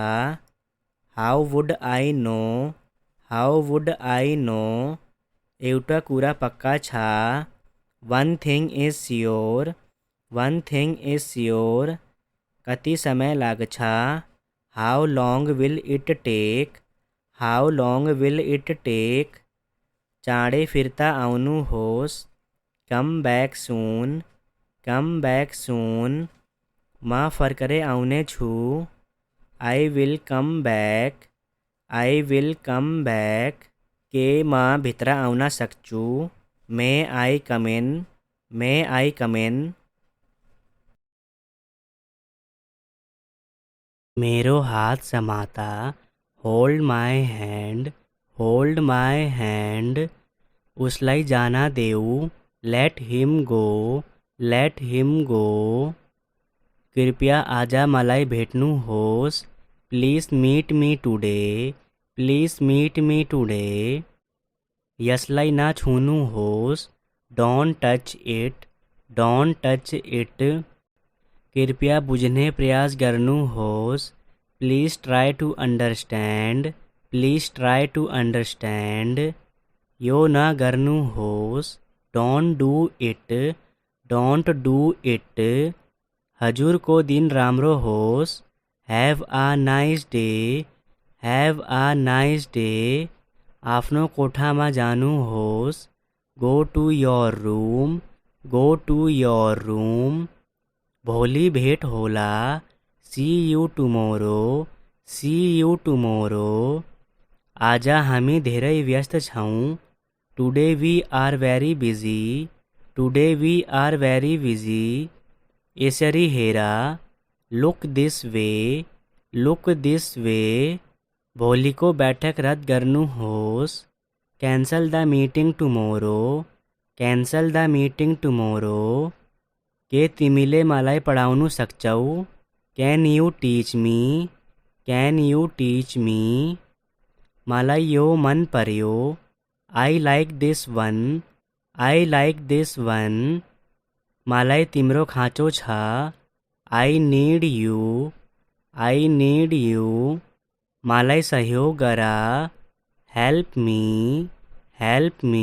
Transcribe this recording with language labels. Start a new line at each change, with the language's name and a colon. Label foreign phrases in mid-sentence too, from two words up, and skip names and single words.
English: How would I know, how would I know.
Nepali: एउटा कुरा पक्का छ।
English: One thing is sure, one thing is sure.
Nepali: कति समय लाग्छ।
English: How long will it take, how long will it take.
Nepali: चाँडै फिर्ता आउनु होस्।
English: Come back soon, come back soon.
Nepali: म फर्करै आउने छु।
English: I will come back, I will come back.
Nepali: के म भित्र आउन सक्छु।
English: May I come in, may I come in.
Nepali: मेरो हात समाता।
English: Hold my hand, hold my hand.
Nepali: उसलाई जान देऊ।
English: Let him go, let him go.
Nepali: कृपया आज मलाई भेट्नु होस्।
English: Please meet me today, please meet me today.
Nepali: यसलाई नछुनु होस्।
English: Don't touch it, don't touch it.
Nepali: कृपया बुझ्ने प्रयास गर्नु होस्।
English: Please try to understand, please try to understand.
Nepali: यो न गर्नु होस्।
English: Don't do it, don't do it.
Nepali: हजुरको दिन राम्रो होस्।
English: Have a nice day, have a nice day.
Nepali: आफ्नो कोठामा जानु होस्।
English: Go to your room, go to your room.
Nepali: भोलि भेट होला।
English: See you tomorrow, see you tomorrow.
Nepali: आज हामी धेरै व्यस्त छौँ।
English: Today we are very busy, today we are very busy.
Nepali: यसरी हेर।
English: Look this way, look this way.
Nepali: भोलिको बैठक रद्द गर्नु होस्।
English: Cancel the meeting tomorrow, cancel the meeting tomorrow.
Nepali: के तिमीले मलाई पढाउनु सक्छौ।
English: Can you teach me, can you teach me.
Nepali: मलाई यो मन पर्यो।
English: I like this one, I like this one.
Nepali: मलाई तिम्रो खाँचो छ।
English: I need you, I need you.
Nepali: मलाई सहयोग गर।
English: Help me, help me.